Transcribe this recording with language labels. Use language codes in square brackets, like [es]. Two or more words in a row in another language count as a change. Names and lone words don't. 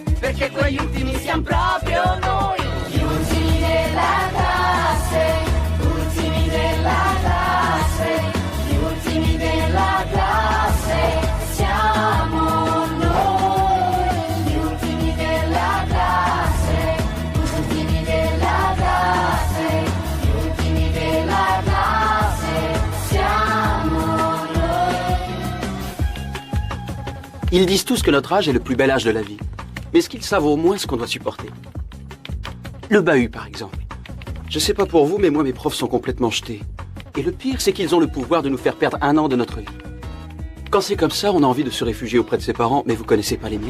[it] perché quegli ultimi siamo proprio noi. Gli ultimi della classe, ultimi della classe, gli ultimi della classe, siamo noi. Gli ultimi della classe, ultimi della classe, gli ultimi della classe, siamo noi. [fr] Ils disent tous que notre âge est le plus bel âge de la vie. Mais est-ce qu'ils savent au moins ce qu'on doit supporter? Le bahut, par exemple. Je sais pas pour vous, mais moi, mes profs sont complètement jetés. Et le pire, c'est qu'ils ont le pouvoir de nous faire perdre 1 an de notre vie. Quand c'est comme ça, on a envie de se réfugier auprès de ses parents, mais vous connaissez pas les miens.